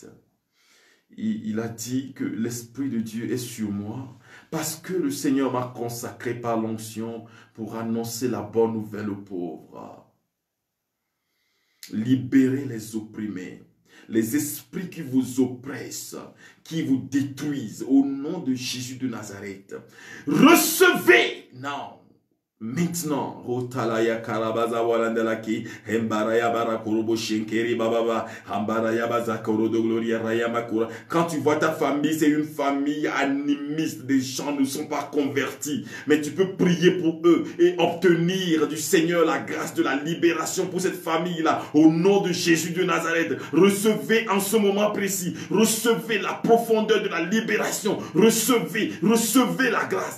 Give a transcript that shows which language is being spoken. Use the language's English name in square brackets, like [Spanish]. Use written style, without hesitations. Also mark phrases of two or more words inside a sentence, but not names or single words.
[French] Il a dit que l'Esprit de Dieu est sur moi parce que le Seigneur m'a consacré par l'onction pour annoncer la bonne nouvelle aux pauvres. Libérez les opprimés, les esprits qui vous oppressent, qui vous détruisent au nom de Jésus de Nazareth. Recevez, non. Maintenant, Rotalaya Karabaza Walandalaki, Hembaraya Barakorobo Shenkeri Bababa, Hambaraya Bazakoro de Gloria Rayamakura. Quand tu vois ta famille, c'est une famille animiste, des gens ne sont pas convertis, mais tu peux prier pour eux et obtenir du Seigneur la grâce de la libération pour cette famille-là, au nom de Jésus de Nazareth. Recevez en ce moment précis, recevez la profondeur de la libération, recevez la grâce.